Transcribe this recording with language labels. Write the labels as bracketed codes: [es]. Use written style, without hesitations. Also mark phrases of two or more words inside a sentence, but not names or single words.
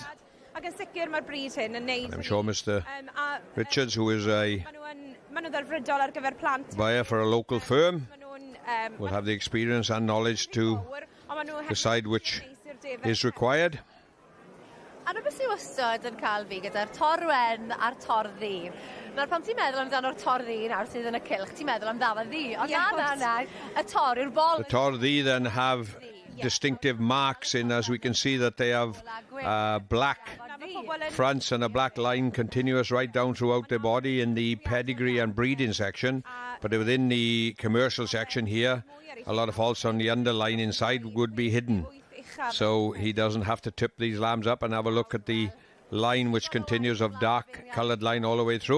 [en] I'm sure Mr. Richards, who is a buyer for a local firm, will have the experience and knowledge to decide which is required. [cy] Ano beth sy'n wastad yn cael fi gyda'r torwen a'r torddi. Nawr pan ti'n meddwl amdano'r torddi nawr sydd yn y cylch, ti'n meddwl amdano ddi. Ond na, y tor yw'r bol. [en] The torddi then have distinctive marks in, as we can see that they have black fronts and a black line continuous right down throughout their body in the pedigree and breeding section, but within the commercial section here, a lot of faults on the underline inside would be hidden, so he doesn't have to tip these lambs up and have a look at the line which continues of dark coloured line all the way through.